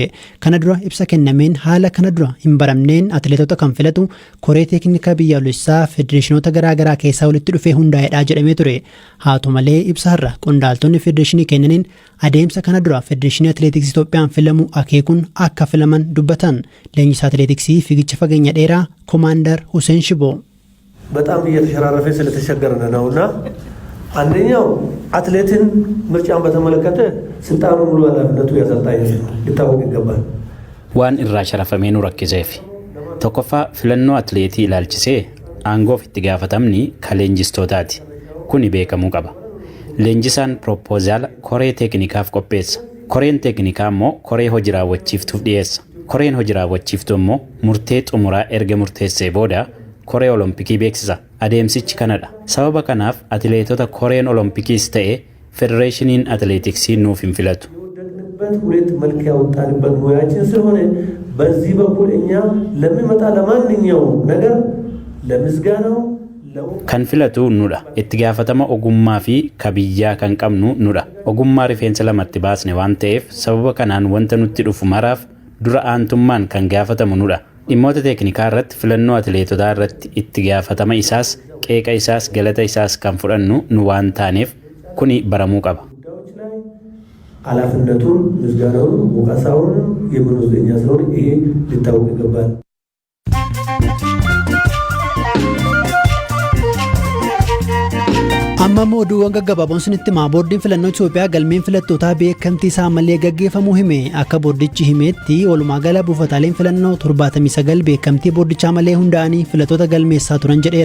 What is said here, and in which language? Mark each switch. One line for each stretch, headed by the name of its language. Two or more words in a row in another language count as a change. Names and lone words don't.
Oromo: Kana dura ibsa kennameen haala kana dura hin baramneen atileetota kan filatu koree teeknikaa biyyaalessaa federeeshinoota garaagaraa keessaa walitti dhufee hundaa'edha jedhamee ture. Haa ta'u malee ibsa har'a qondaaltonni federeeshinii kennaniin adeemsa kana dura federeeshinii atileetiksii Itoophiyaan filamu akeekuun akka filaman dubbatan. Leenjisaa atileetiksii fiigicha fageenya dheeraa ኮማንደር ሁሴን ሽቦ
Amharic: በጣም እየተሸራረፈ ስለተቸገርን ነውና አንደኛው አትሌትን ምርጫን በተመለከተ ስልጣኑ ሙሉ ኃላፊነቱ ያሰልጣኝ ሊታወቅ ይገባል።
Oromo: waan irraa sharafamee nu rakkiseef tokkoffaa filannoo atileetii ilaalchisee aangoof itti gaafatamni kan leenjistootaati. Kuni beekamuu qaba. Leenjisaan propoozaala koree teeknikaaf qopheessa. Koreen teeknikaa immoo koree hojii raawwachiiftuuf dhiyeessa. Koreen hojii raawwachiiftuu immoo murtee xumuraa erga murteessee booda koree olompikii beeksisa. Adeemsichi kanadha. Sababa kanaaf atileetota koreen olimpikiis ta'e federeeshiniin atileetiksii nuuf hin filatu.
Amharic: ሁለት መልክ ያወጣንበት ሙያችን ስለሆነ በዚህ በኩል እኛ ለሚመጣ ለማንኛውም ነገር ለምስጋናው
Oromo: kan filatu nudha. Itti gaafatama ogummaa fi kabiyyaa kan qabnu nudha. Ogummaa rifeensa lamatti baasne waan ta'eef sababa kanaan wanta nutti dhufu maraaf dura aantummaan kan gaafatamu nudha. Dhimmoota teeknikaa irratti filannoo atileetotaa irratti itti gaafatama isaas qeeqa isaas galata isaas kan fudhannu nu waan taaneef kuni baramuu qaba.
Amharic: ኃላፊነቱን ምስጋናውን ወቀሳውን የምንወስደኛ ስለሆነ ይሄ ሊታወቅ ይገባል።
Oromo: amma oduuwwan gaggabaaboon sinitti himaa boordiin filannoo Itoophiyaa galmeen filattootaa beekamtii isaa malee gaggeeffamuu hime. Akka boordichi himeetti walumaa gala buufataaleen filannoo 79 beekamtii boordichaa malee hundaa'anii filattoota galmeessaa turan jedheera.